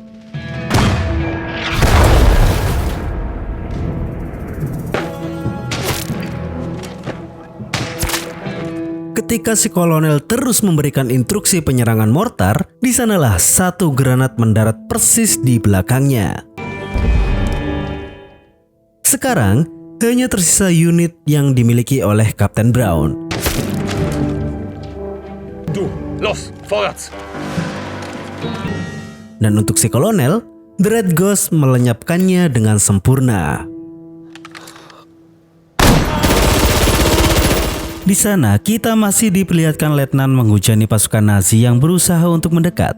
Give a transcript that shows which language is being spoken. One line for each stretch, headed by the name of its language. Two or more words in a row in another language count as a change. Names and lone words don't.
Indonesian: Ketika si kolonel terus memberikan instruksi penyerangan mortar, di sanalah satu granat mendarat persis di belakangnya. Sekarang hanya tersisa unit yang dimiliki oleh Kapten Brown.
German: Du, los, vorwärts!
Indonesian: Dan untuk si kolonel, The Red Ghost melenyapkannya dengan sempurna. Di sana kita masih diperlihatkan Letnan menghujani pasukan Nazi yang berusaha untuk mendekat.